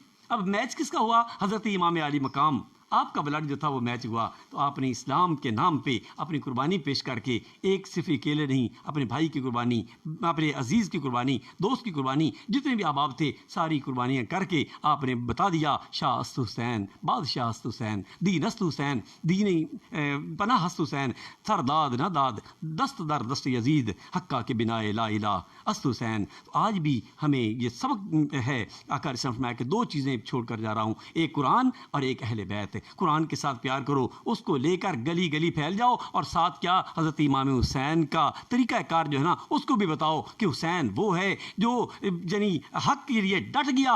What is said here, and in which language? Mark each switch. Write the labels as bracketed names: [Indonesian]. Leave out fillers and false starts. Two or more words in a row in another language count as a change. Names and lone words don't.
[Urdu] اب میچ کس کا ہوا؟ حضرت امام علی مقام آپ کا بلڈ جو تھا وہ میچ ہوا. تو آپ نے اسلام کے نام پہ اپنی قربانی پیش کر کے ایک صرف اکیلے نہیں، اپنے بھائی کی قربانی، اپنے عزیز کی قربانی، دوست کی قربانی، جتنے بھی احباب تھے ساری قربانیاں کر کے آپ نے بتا دیا [Persian] شاہ است حسین، بادشاہ است حسین، دین است حسین، دین پناہ است حسین، تھر داد نہ داد، دست در دست یزید، حقہ کے بنا لا الہ است حسین. [Urdu] تو آج بھی ہمیں یہ سبق ہے. آقا علیہ السلام کہ دو چیزیں چھوڑ کر جا رہا ہوں، ایک قرآن اور ایک اہل بیت. قرآن کے ساتھ پیار کرو، اس کو لے کر گلی گلی پھیل جاؤ، اور ساتھ کیا حضرت امام حسین کا طریقہ کار جو ہے نا اس کو بھی بتاؤ کہ حسین وہ ہے جو یعنی حق کے لیے ڈٹ گیا.